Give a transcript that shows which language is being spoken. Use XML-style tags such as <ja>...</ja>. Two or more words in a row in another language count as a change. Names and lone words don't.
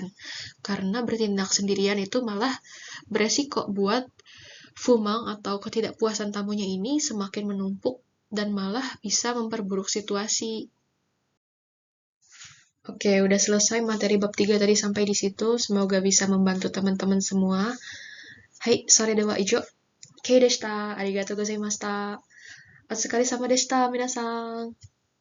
<id>Karena bertindak sendirian itu malah beresiko buat fumang atau ketidakpuasan tamunya ini semakin menumpuk dan malah bisa memperburuk situasi. Oke, udah selesai materi bab 3 tadi sampai di situ. Semoga bisa membantu teman-teman semua.</id> <ja>はい、それでは以上. ケイでした。ありがとうございました。お疲れ様でした、皆さん.</ja>